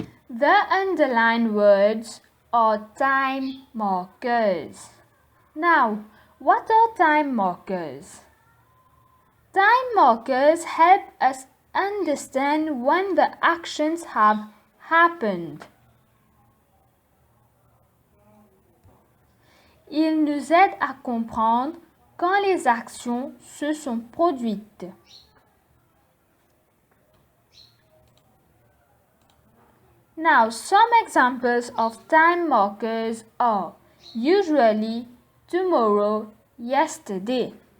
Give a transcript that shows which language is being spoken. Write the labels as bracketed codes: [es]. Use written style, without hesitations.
[en] The underlined words are time markers. Now, what are time markers? Time markers help us understand when the actions have happened. [fr] Ils nous aident à comprendre quand les actions se sont produites. [en] Now, some examples of time markers are usually, tomorrow, yesterday.